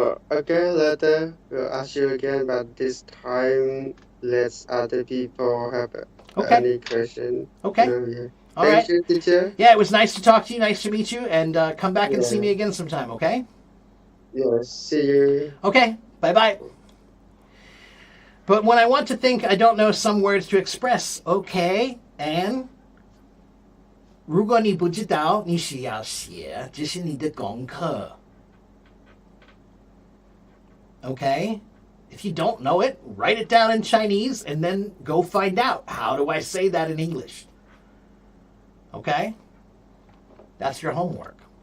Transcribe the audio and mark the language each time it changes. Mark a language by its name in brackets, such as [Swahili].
[English] Okay, later we'll ask you again, but this time let other people have any question. Okay. Yeah. All Thank right. you, teacher. Yeah, it was nice to talk to you. Nice to meet you. And come back and see Yeah. me again sometime, okay? Yes, see you. Okay, bye-bye. But when I want to think, I don't know some words to express. Okay, and [Chinese] 如果你不知道，你需要写，这是你的功课。 [English] Okay? If you don't know it, write it down in Chinese and then go find out. How do I say that in English? Okay? That's your homework.